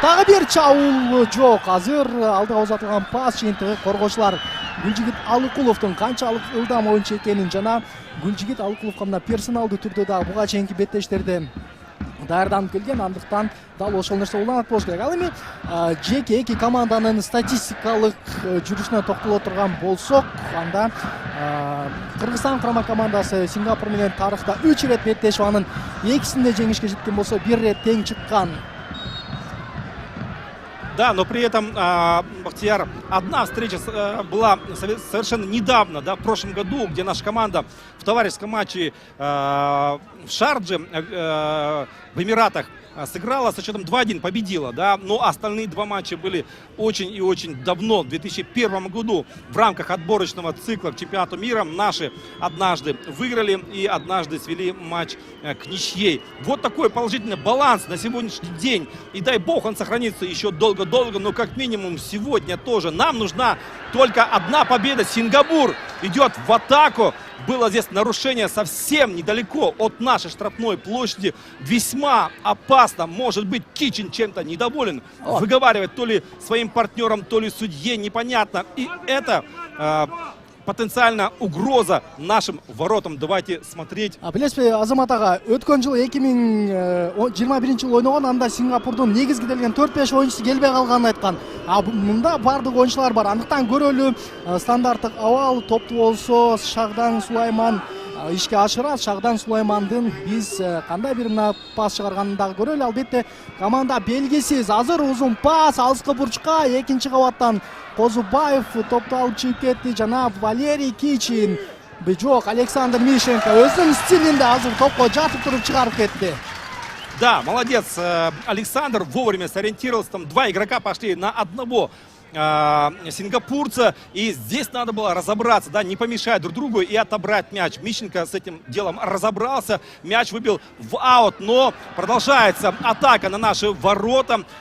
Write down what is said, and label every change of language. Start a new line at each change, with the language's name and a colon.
Kyrgyz: Дагы бир чабуул жок. Азыр алдыга узатылган пас жыйынтыгы коргоочулар Гүлжигит Алыкуловдун канчалык ылдам оюнчу экенин жана Гүлжигит Алыкуловго мына персоналдуу түрдө дагы буга чейинки беттештерде даярданып келген, андыктан дал ошол нерсе уланат болуш керек. Ал эми жеке эки команданын статистикалык жүрүшүнө токтоло турган болсок, анда Кыргызстан курама командасы Сингапур менен тарыхта 3 ирет беттешип, анын экисинде жеңишке жеткен болсо, 1 ирет тең чыккан.
Russian: Да, но при этом, Бахтияр, одна встреча была совершенно недавно, да, в прошлом году, где наша команда в товарищеском матче в Шардже, в Эмиратах, сыграла со счетом 2-1, победила, да, но остальные два матча были очень и очень давно, в 2001 году, в рамках отборочного цикла к чемпионату мира. Наши однажды выиграли и однажды свели матч к ничьей. Вот такой положительный баланс на сегодняшний день, и дай бог он сохранится еще долго-долго, но как минимум сегодня тоже. Нам нужна только одна победа. Сингапур идет в атаку. Было здесь нарушение совсем недалеко от нашей штрафной площади. Весьма опасно. Может быть, Кичин чем-то недоволен. Выговаривает то ли своим партнерам, то ли судье. Непонятно. И это потенциально угроза нашим воротам. Давайте смотреть.
Kyrgyz: Билесизби, Азамат ага, өткөн жыл 2021-жылы ойногон, анда Сингапурдун негизги делген 4-5 оюнчусу келбей калганын айткан. Мында бардык оюнчулар бар. Андыктан көрөлү, стандарттык абал топту болсо Шагдан Сулайман ишке ашырат. Шагдан Сулаймандын биз кандай бир мына пас чыгарганын дагы көрөлү. Албетте команда белгисиз. Азыр узун пас алыскы бурчка, экинчи кабаттан Козубаев топту алып чыгып кетти. Жана Валерий Кичин, жок, Александр Мишенко өзүнүн стилинде азыр топко жатып туруп чыгарып кетти.
Russian: Да, молодец, Александр вовремя сориентировался. Там два игрока пошли на одного сингапурца. И здесь надо было разобраться, да, не помешать друг другу и отобрать мяч. Мищенко с этим делом разобрался. Мяч выбил в аут, но продолжается атака на наши ворота.